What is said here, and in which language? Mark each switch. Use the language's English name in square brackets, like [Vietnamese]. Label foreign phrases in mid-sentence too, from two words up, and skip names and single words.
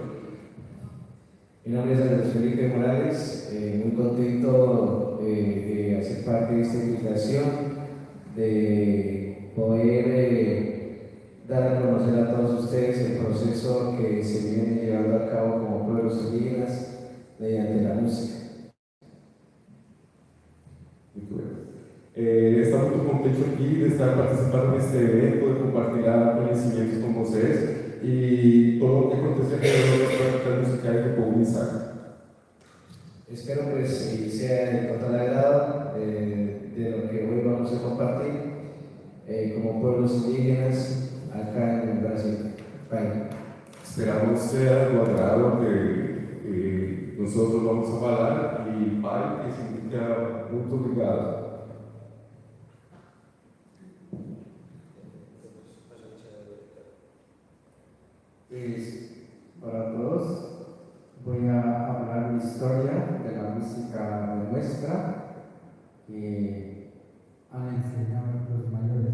[Spanish] Mi nombre es Andrés Felipe Morales, muy contento de hacer parte de esta invitación, de poder dar a conocer a todos ustedes el proceso que se viene llevando a cabo como pueblos indígenas mediante la música. [Portuguese] Muito bem. Estamos muito contentes aqui de estar participando deste evento, de compartilhar conhecimentos com vocês e todo o que acontece alrededor das práticas musicais do povo Missar. [Spanish] Espero que sea de total agrado de lo que hoy vamos a compartir como pueblos indígenas acá en el Brasil. Bye. Esperamos sea [Portuguese] do agrado [Spanish] que nosotros vamos a [Portuguese] falar e Pai, que significa muito obrigado. [Spanish] Pues, para todos voy a hablar mi historia de la música nuestra que han enseñado los mayores.